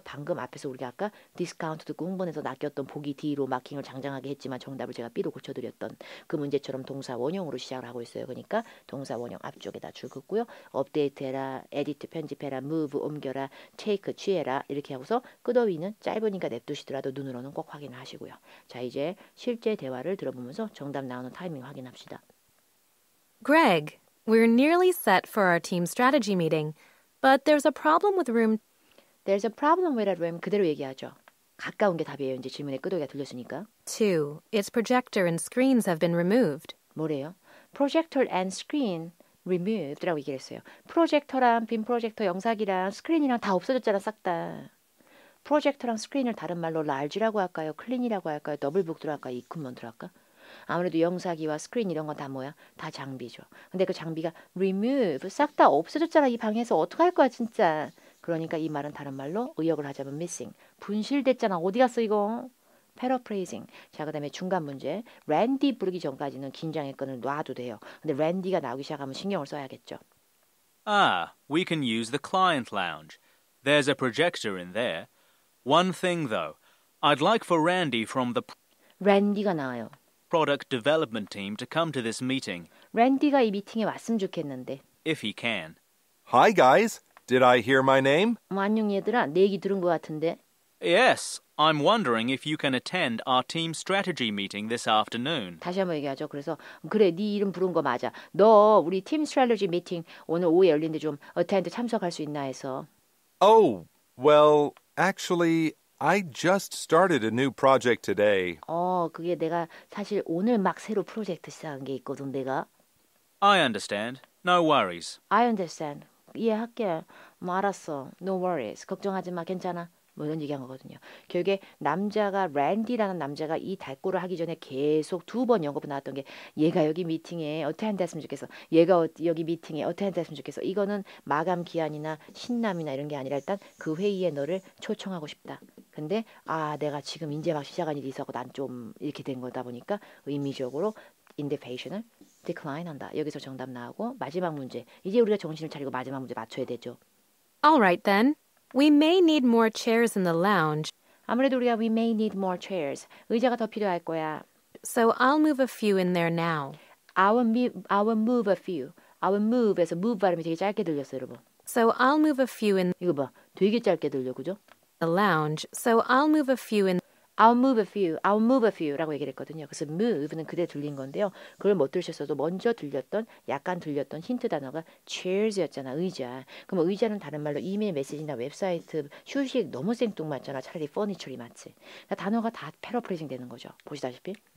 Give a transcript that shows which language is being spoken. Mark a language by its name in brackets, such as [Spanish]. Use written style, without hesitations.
[Korean] 방금 앞에서 우리가 아까 디스카운트 듣고 흥분해서 낚였던 보기 D로 마킹을 장장하게 했지만 정답을 제가 B로 고쳐드렸던 그 문제처럼 동사 원형으로 시작을 하고 있어요. 그러니까 동사 원형 앞쪽에다 줄 긋고요. 업데이트해라, 에디트 편집해라, move 옮겨라, take 취해라 이렇게 하고서 끄더위는 짧으니까 냅두시더라도 눈으로는 꼭 확인하시고요. 자, 이제 실제 대화를 들어보면서 정답 나오는 타이밍 확인합시다. [English] Greg, we're nearly set for our team strategy meeting, but there's a problem with room. There's a problem with a room. [Korean] 그대로 얘기하죠. 가까운 게 답이에요. 이제 질문에 끄덕이가 들렸으니까. [English] 2. Its projector and screens have been removed. [Korean] 뭐래요? [English] Projector and screen removed [Korean] 라고 얘기를 했어요. 프로젝터랑 빔 프로젝터 영상이랑 스크린이랑 다 없어졌잖아, 싹 다. 프로젝터랑 스크린을 다른 말로 large라고 할까요? clean이라고 할까요? 더블북드로 할까요? equipment로 할까? 아무래도 영사기와 스크린 이런 건 다 뭐야? 다 장비죠. 근데 그 장비가 remove 싹 다 없어졌잖아. 이 방에서 어떡할 거야 진짜. 그러니까 이 말은 다른 말로 의역을 하자면 missing. 분실됐잖아. 어디 갔어 이거? paraphrasing. 자, 그다음에 중간 문제. 랜디 부르기 전까지는 긴장의 끈을 놔도 돼요. 근데 랜디가 나오기 시작하면 신경을 써야겠죠. [English] Ah, we can use the client lounge. There's a projector in there. One thing, though. I'd like for Randy from the [Korean] 랜디가 나와요. [English] product development team to come to this meeting, [Korean] 랜디가 이 미팅에 왔으면 좋겠는데. [English] if he can. Hi, guys. Did I hear my name? [Korean] 안녕 얘들아. 내 얘기 들은 것 같은데. [English] Yes, I'm wondering if you can attend our team strategy meeting this afternoon. [Korean] 다시 한번 얘기하죠. 그래서 그래 네 이름 부른 거 맞아. 너 우리 팀 스트래티지 미팅 오늘 오후에 열린데 좀 어텐드 참석할 수 있나 해서. [English] Oh, well, actually, I just started a new project today. [Korean] 그게 내가 사실 오늘 막 새로 프로젝트 시작한 게 있거든 내가. [English] I understand. No worries. I understand. [Korean] 이해할게. 뭐 알았어. [English] No worries. [Korean] 걱정하지 마. 괜찮아. 뭐 이런 얘기한 거거든요. 결국에 남자가 랜디라는 남자가 이 달고를 하기 전에 계속 2번 연거푸 나왔던 게 얘가 여기 미팅에 어텐드 했으면 좋겠어. 얘가 여기 미팅에 어텐드 했으면 좋겠어. 이거는 마감 기한이나 신남이나 이런 게 아니라 일단 그 회의에 너를 초청하고 싶다. 근데 내가 지금 이제 막 시작한 일이 있어서 난 좀 이렇게 된 거다 보니까 의미적으로 인비테이션을 decline 한다. 여기서 정답 나오고 마지막 문제. 이제 우리가 정신을 차리고 마지막 문제 맞춰야 되죠. [English] All right then. We may need more chairs in the lounge, [Korean] 아무래도 우리가 [English] we may need more chairs. [Korean] 의자가 더 필요할 거야. [English] so I'll move a few in there now. I'll move a few. I'll move [Korean] 에서 move 발음이 되게 짧게 들렸어요, 여러분. [English] So I'll move a few in [Korean] 이거 봐. 되게 짧게 들려, 그죠? [English] the lounge, so I'll move a few in I'll move a few, I'll move a few라고 [Korean] 얘기를 했거든요. 그래서 move는 그대 들린 건데요. 그걸 못 들으셨어도 먼저 들렸던, 약간 들렸던 힌트 단어가 chairs였잖아, 의자. 그럼 의자는 다른 말로 이메일 메시지나 웹사이트, 휴식 너무 생뚱맞잖아. 차라리 furniture이 맞지. 그러니까 단어가 다 패러프레이징 되는 거죠. 보시다시피.